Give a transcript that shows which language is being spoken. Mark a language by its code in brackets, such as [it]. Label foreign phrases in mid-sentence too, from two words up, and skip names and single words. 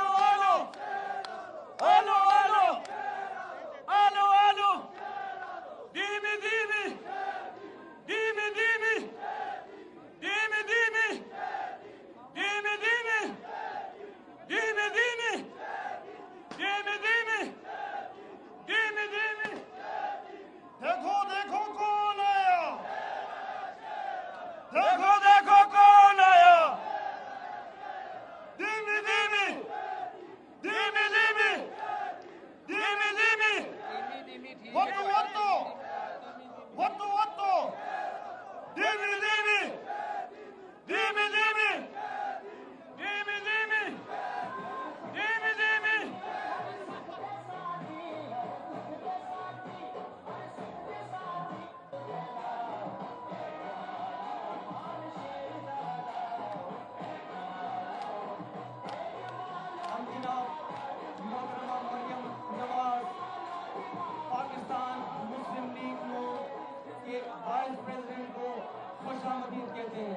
[ur] آلو آلو آلو آلو آلو دیمی دیمی دیمی دیمی دیمی دیمی دیمی دیمی دیمی دیمی دیمی دیمی دیمی دیمی دیکھو دیکھو کون آیا، دیکھو دیکھو کون آیا، دیمی دیمی دیمی دیمی دیمی دیمی وطو وطو وطو وطو دیمی دیمی دیمی دیمی دیمی دیمی دیمی دیمی ہم جناب محترمہ مریم نواز پاکستان مسلم لیگ نون کے [en] Vice President [ur] کو خوش آمدید کہتے ہیں۔